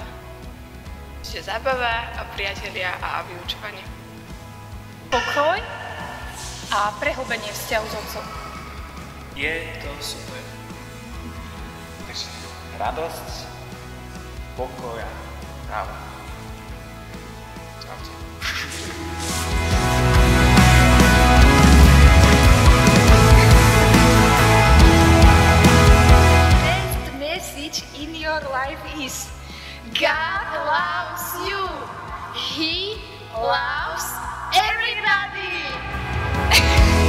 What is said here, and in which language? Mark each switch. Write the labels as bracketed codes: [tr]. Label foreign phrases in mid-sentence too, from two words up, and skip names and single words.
[sk] Čiže zábava a priatelia a vyučovanie. Pokoj a prehlbenie vzťahu s otcom. Je to super. radosť, pokoj a pravdu. Čaute. [en] Best message in your life is God loves you. He loves everybody.